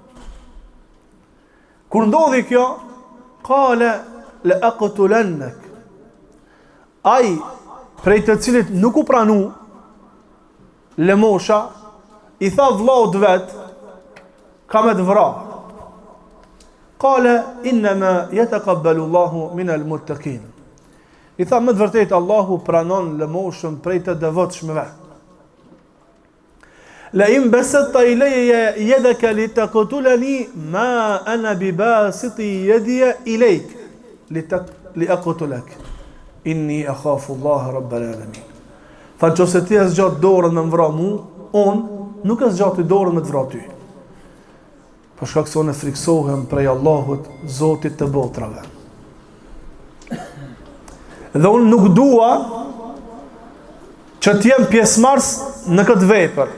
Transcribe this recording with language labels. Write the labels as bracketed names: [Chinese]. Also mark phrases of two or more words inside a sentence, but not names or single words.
[Albanian] Kur ndodhi kjo, [Arabic] قال لأقتلنك. [Albanian] Ai prej të cilit nuk u pranu lëmosha, i tha vllaut vet, ka me të vra. [Arabic] قال إنما يتقبل الله من المتقين. [Albanian] I tha me të vërtet Allahu pranon lëmoshën prej të devotshmëve. [Arabic] لئن بسطت إلي يدك لتقتلني ما أنا بباسط يدي إليك لأقتلك إني أخاف الله رب العالمين. [Albanian] Fa nëse ti e zgjat dorën me vra mu, on nuk e zgjat dorën me të vra ty. Për shkak se unë friksohem prej Allahut, Zotit të botrave. Dhe unë nuk dua që t'jem pjesëmarrës në këtë vepër.